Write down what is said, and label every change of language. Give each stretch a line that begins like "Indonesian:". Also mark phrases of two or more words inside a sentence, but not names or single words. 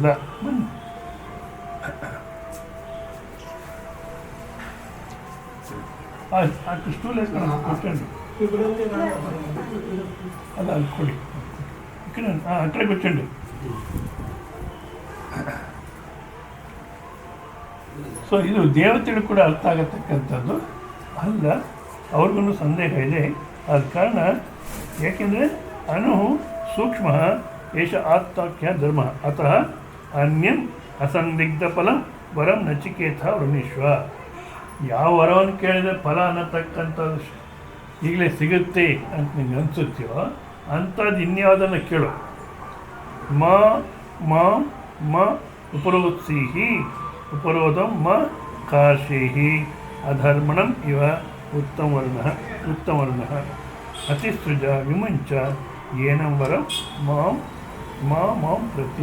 Kannada: ಬನ್ನಿ, ಸ್ಟೂಲ್ ಕೊಟ್ಟಂಡು ಅಲ್ಲ ಅಲ್ಲಿ ಕೊಡಿ, ಈ ಕಡೆ ಆ ಕಡೆ ಕೊಚ್ಚಂಡು. ಸೊ ಇದು ದೇವತೆಗಳು ಕೂಡ ಅರ್ಥ ಆಗತಕ್ಕಂಥದ್ದು ಅಲ್ಲ, ಅವ್ರಿಗೂ ಸಂದೇಹ ಇದೆ. ಆದ ಕಾರಣ ಏಕೆಂದರೆ
Sanskrit: ಅನು ಸೂಕ್ಷ್ಮ ಏಷ ಆತ್ಮಾಖ್ಯ ಧರ್ಮ ಅತಃ ಅನ್ಯಂ ಅಸಂದಿಗ್ಧ ಫಲಂ ವರಂ ನಚಿಕೇತ ವೃಣೀಶ್ವ.
Kannada: ಯಾವ ವರವನ್ನು ಕೇಳಿದರೆ ಫಲ ಅನ್ನತಕ್ಕಂಥದ್ದು ಈಗಲೇ ಸಿಗುತ್ತೆ ಅಂತ ನಿಂಗೆ ಅನಿಸುತ್ತೆಯೋ ಅಂಥದ್ದು ಇನ್ಯಾವುದನ್ನು ಕೇಳು.
Sanskrit: ಮ ಉಪರೋತ್ಸೀಹಿ ಉಪರೋಧಂ ಮ ಕಾರ್ಷೇಹಿ ಅಧರ್ಮಣಂ ಇವ ಉತ್ತಮವರ್ಣ ಅತಿಸೃಜ ವಿಮುಂಚ ಏನಂ ವರಂ ಮಾಂ ಪ್ರತಿ.